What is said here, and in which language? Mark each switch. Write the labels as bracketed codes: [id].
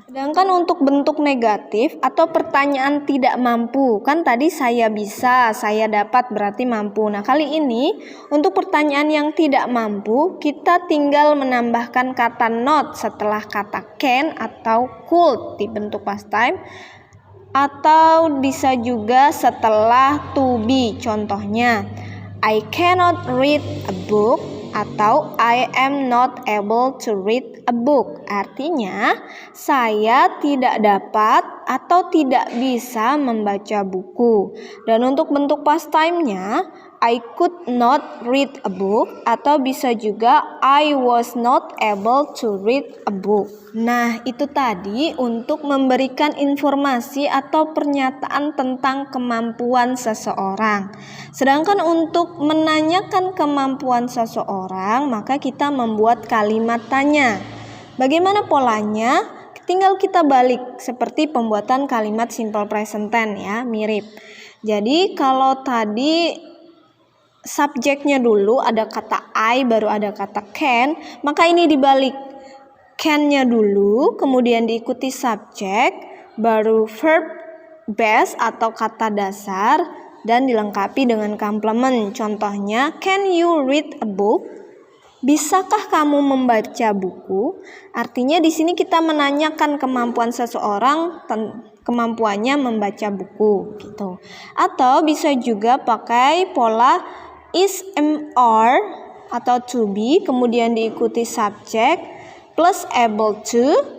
[id] Sedangkan untuk bentuk negatif atau pertanyaan tidak mampu, kan tadi saya bisa, saya dapat berarti mampu. Nah, kali ini untuk pertanyaan yang tidak mampu, kita tinggal menambahkan kata not setelah kata can atau could di bentuk past time, atau bisa juga setelah to be. Contohnya, [en] I cannot read a book [id] atau [en] I am not able to read a book. [id] Artinya, saya tidak dapat atau tidak bisa membaca buku. Dan untuk bentuk past time-nya, [en] I could not read a book [id] atau bisa juga [en] I was not able to read a book. [id] Nah, itu tadi untuk memberikan informasi atau pernyataan tentang kemampuan seseorang. Sedangkan untuk menanyakan kemampuan seseorang, maka kita membuat kalimat tanya. Bagaimana polanya? Tinggal kita balik seperti pembuatan kalimat simple present tense ya, mirip. Jadi kalau tadi subjeknya dulu ada kata I, baru ada kata can, maka ini dibalik. Can-nya dulu, kemudian diikuti subjek, baru verb base atau kata dasar, dan dilengkapi dengan complement. Contohnya, [en] can you read a book? [id] Bisakah kamu membaca buku? Artinya di sini kita menanyakan kemampuan seseorang, kemampuannya membaca buku gitu. Atau bisa juga pakai pola is, am, are atau to be, kemudian diikuti subjek plus able to,